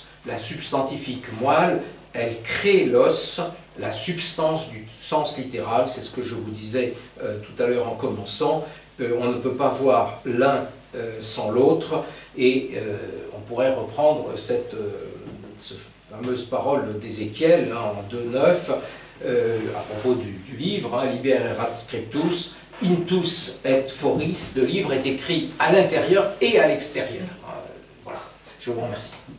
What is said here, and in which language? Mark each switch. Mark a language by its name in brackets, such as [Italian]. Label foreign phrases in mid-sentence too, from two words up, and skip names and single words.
[French] La substantifique moelle, elle crée l'os, la substance du sens littéral, c'est ce que je vous disais tout à l'heure en commençant. On ne peut pas voir l'un sans l'autre, et on pourrait reprendre cette fameuse parole d'Ézéchiel en 2.9 à propos du livre, [Latin] Liber erat scriptus, intus et foris, [French] le livre est écrit à l'intérieur et à l'extérieur. Voilà, je vous remercie.